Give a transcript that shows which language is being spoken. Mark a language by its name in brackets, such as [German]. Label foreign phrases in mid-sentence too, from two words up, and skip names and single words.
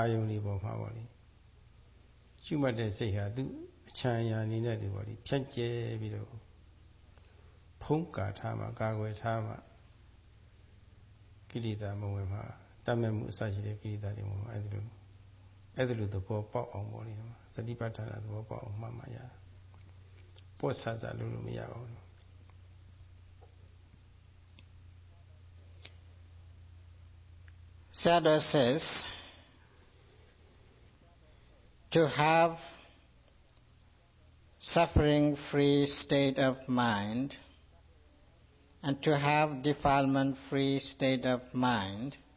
[Burmese] ယုန်တွေပေါ်မှာပေါ့လေရှုမှတ်တဲ့စိတ်ဟာသူအချမ်းရာအနေနဲ့ဒီပေါ့လေဖြန့်ကျဲပြီးတော့ဖုံးကာထားမှာကာကွယ်ထားမှာကိလေသာမဝင်မှာတတ်မဲ့မှုအစရှိတဲ့ကိလေသာတွေမဝင်အဲ့ဒီလိုသဘောပေါက်အောင်ပေါ့လေစတိပဋ္ဌာန်သဘောပေါက်အောင်မှတ်မှရတာပေါ့ဆဆလို့မရပါဘူး [English] Sayadaw says, to have suffering-free state of mind and to have defilement-free state of mind,